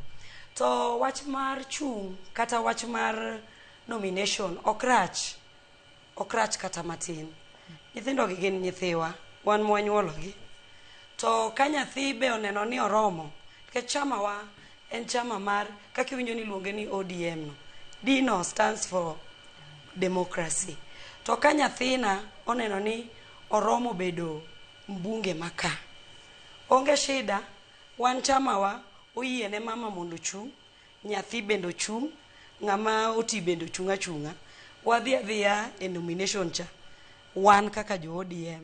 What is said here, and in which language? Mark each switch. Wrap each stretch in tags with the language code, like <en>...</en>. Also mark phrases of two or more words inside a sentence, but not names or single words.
<luo>To wach mar chung kata wach mar nomination okrach kata matin. Nyithindo gi gin nyithiwa, wan mwanyuologi. To ka nyathi be oneno ni oromo, ke chama wa en chama mar kaka winjo ni luonge ni ODM no.</luo> <en>D no stands for democracy.</en> <luo>To ka nyathina oneno ni oromo bedo mbunge maka, onge shida, wan chama wa oyie ne mama mondo chung, nyathi bendo chung, ng'ama oti bendo chunga chunga. Wadhi adhiya e nomination cha, wan kaka jo ODM.</luo>